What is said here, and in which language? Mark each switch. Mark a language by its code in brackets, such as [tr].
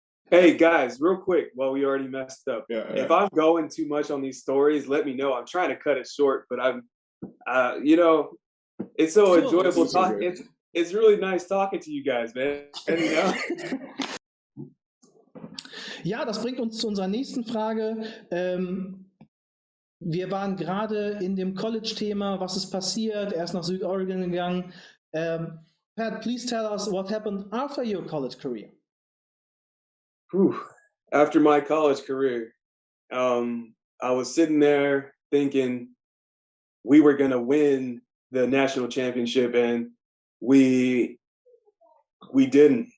[en] Hey guys, real quick, while we already messed up. Yeah. If I'm going too much on these stories, let me know. I'm trying to cut it short, but you know, it's so enjoyable talking. It's really nice talking to you guys, man. You know? [de] Ja, das bringt uns zu unserer nächsten Frage. Wir waren gerade in dem College-Thema, was ist passiert? Er ist nach Südoregon gegangen. [en] Pat, please tell us what happened after your college career. After my college career, I was sitting there thinking we were going to win the national championship, and we didn't.